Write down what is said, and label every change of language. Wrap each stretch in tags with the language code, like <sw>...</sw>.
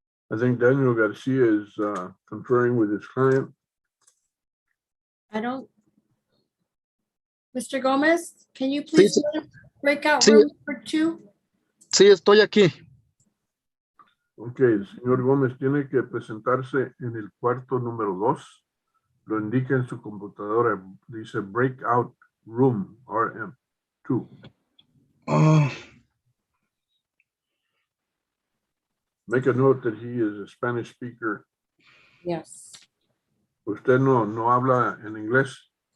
<en>I think Daniel Garcia is conferring with his client. I don't. Mr. Gomez, can you please break out room for 2?</en> <es>Sí, estoy aquí. Ok, el señor Gómez tiene que presentarse en el cuarto número 2. Lo indica en su computadora. Dice breakout room, RM2.</es> <en>Make a note that he is a Spanish speaker. Yes.</en> <es>¿Usted no habla en inglés?</es>